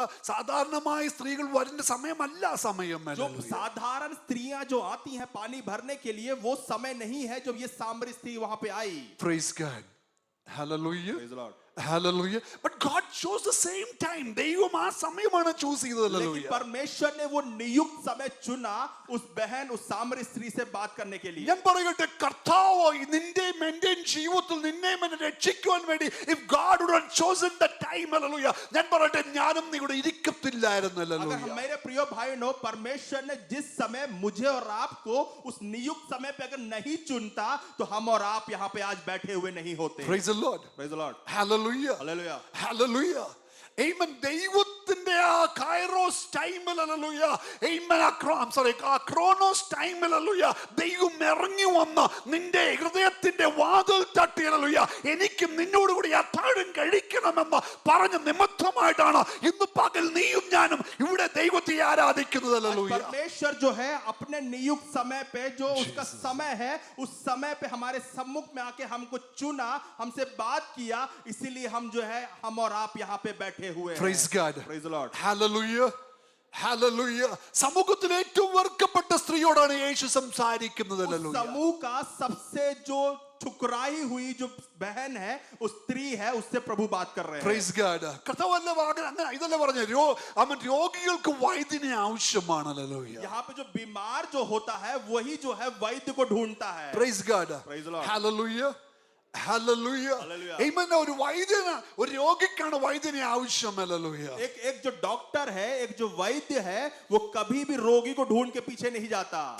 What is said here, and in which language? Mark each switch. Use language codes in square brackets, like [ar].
[ml] സാധാരണമായി സ്ത്രീകൾ വരുന്ന സമയമല്ല സമയം. [hi] जो साधारण स्त्रियां जो आती हैं पानी भरने के लिए, वो समय नहीं है जब ये सामरी स्त्री वहां पे आई. [en] Praise God. Hallelujah. Praise the Lord. Hallelujah. But God chose the same time. [ml] ദൈവം ആ സമയമാണ് ചൂസ് ചെയ്തതല്ലോ. [hi] लेकिन परमेश्वर ने वो नियुक्त समय चुना उस बहन, उस सामरी स्त्री से बात करने के लिए. [ml] ഞാൻ പറയട്ടെ, കർത്താവ് നിന്റെയും എന്റെയും ജീവിതത്തിൽ നിന്നെയും എന്നെ രക്ഷിക്കുവാൻ വേണ്ടി [en] if God would have chosen the time, [ml] hallelujah, ഞാൻ പറയട്ടെ ഞാനും നീ ഇവിടെ ഇരിക്കത്തില്ലായിരുന്നല്ലോ. [hi] अगर मेरे प्रिय भाइयों, परमेश्वर ने जिस समय मुझे और आपको उस नियुक्त समय पे अगर नहीं चुनता तो हम और आप यहाँ पे आज बैठे हुए नहीं होते. [en] Praise the Lord. Praise the Lord. Hallelujah. Hallelujah. [ml] Hallelujah. Amen. ദൈവത്തിന്റെ ആ കൈറോസ് ടൈമിൽ ഹല്ലേലൂയ. Amen. ആ ക്രോണോസ് ടൈമിൽ ഹല്ലേലൂയ. ദൈവം ഇറങ്ങി വന്ന് നിന്റെ ഹൃദയത്തിന്റെ വാതിൽ തട്ടി ഹല്ലേലൂയ. എനിക്കും നിന്നോട് കൂടി അത്താഴം കഴിക്കണമെന്ന് പറഞ്ഞ നിമിത്തമായിട്ടാണ് ഇന്ന് പകൽ നീയും ഞാനും ഇവിടെ ദൈവത്തെ ആരാധിക്കുന്നത്. ഹല്ലേലൂയ. [hi] परमेश्वर जो है अपने नियुक्त समय पे, जो उसका समय है, उस समय पे हमारे सम्मुख में आके हमको चुना, हमसे बात किया, इसीलिए हम जो है हम और आप यहाँ पे बैठे हुए हैं. [en] Praise God. Praise the Lord. Hallelujah. Hallelujah. [ml] സമൂഹത്തിലെ ഏറ്റവും വെറുക്കപ്പെട്ട സ്ത്രീയോടാണ് യേശു സംസാരിക്കുന്നത്. [hi] उस समूह का सबसे जो ठुकराई हुई जो बहन है, उस स्त्री है, उससे प्रभु बात कर रहे हैं. [en] Praise God. [ml] കർത്താവല്ലേ ഇതല്ലേ പറഞ്ഞു, രോഗികൾക്ക് വൈദ്യനെ ആവശ്യമാണല്ലോ. [hi] यहाँ पे जो बीमार जो होता है वही जो है वैद्य को ढूंढता है. [en] Praise God. Praise the Lord. Hallelujah. Hallelujah. Hallelujah. Amen. [ml] ഒരു വൈദ്യന് ഒരു രോഗിക്കാണ് വൈദ്യനെ ആവശ്യം. [en] Hallelujah. [hi] एक जो डॉक्टर है, एक जो वैद्य है, वो कभी भी रोगी को ढूंढ के पीछे नहीं जाता.